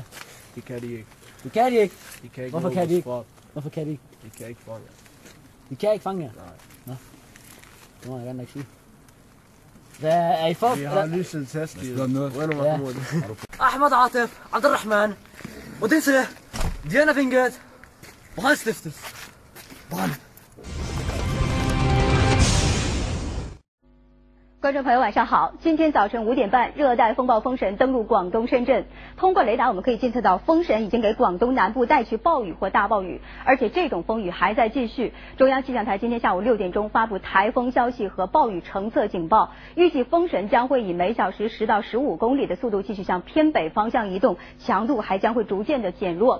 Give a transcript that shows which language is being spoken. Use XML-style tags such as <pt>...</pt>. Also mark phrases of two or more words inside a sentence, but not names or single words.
<da>Det kan de ikke. Det kan de ikke? De kan ikke. Hvorfor kan de ikke? Hvorfor kan de ikke? De kan ikke fange. De kan ikke fange jer? Nej. Nå. Det må jeg godt nok sige. Hvad er I for? Vi har lyset tasket. Ahmed Atif, Abdurrahman, ودنسة ديانا فينجات وخان ستفتس بغان</da> <zh>观众朋友晚上好，今天早晨5点半，热带风暴风神登陆广东深圳。通过雷达我们可以监测到，风神已经给广东南部带去暴雨或大暴雨，而且这种风雨还在继续。中央气象台今天下午6点钟发布台风消息和暴雨橙色警报，预计风神将会以每小时10到15公里的速度继续向偏北方向移动，强度还将会逐渐的减弱。</zh>